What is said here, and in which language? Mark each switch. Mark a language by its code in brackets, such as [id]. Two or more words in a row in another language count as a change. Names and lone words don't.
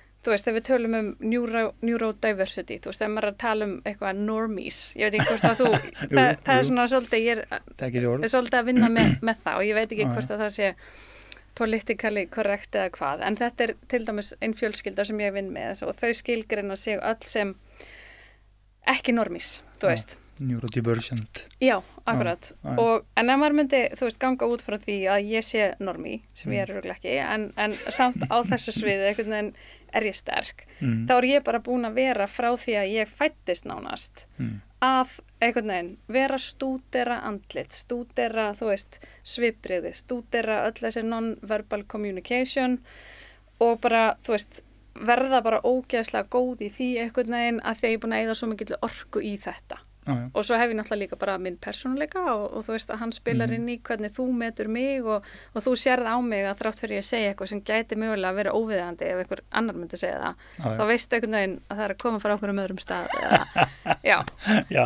[is] þú veist, þegar við tölum neurodiversity, þú veist, þegar maður er að tala eitthvað normies, ég veit ekki hvort að það er svona svolítið, ég er svolítið að vinna með það og ég veit ekki hvort að það sé [en] politically correct [is] eða hvað, en þetta til dæmis einn fjölskylda sem ég vinn með og þau skilgreina sig öll sem ekki normies, þú veist. Neurodivergent. Já, akkurat. En ef maður myndi, þú veist, ganga út frá því að ég sé normie, sem ég örugglega ekki, en samt á þessu sviði einhvern veginn er ég sterk, þá er ég bara búin að vera frá því að ég fæddist nánast að einhvern veginn vera stúdera andlit, stúdera, þú veist, svipbrigði, stúdera öll þessi [en] non-verbal communication [is] og bara, þú veist, verða bara ógeðslega góð í því einhvern veginn að því að ég er búin að eyða svo mikill orku í þetta. Og svo hef ég náttúrulega líka bara minn persónuleika og þú veist að hann spilar inn í hvernig þú metur mig og þú sérð á mig að þrátt fyrir ég segja eitthvað sem gæti mögulega að vera óviðeigandi ef einhver annar myndi segja það, þá veistu einhvern veginn að það er að koma frá okkur öðrum stað já.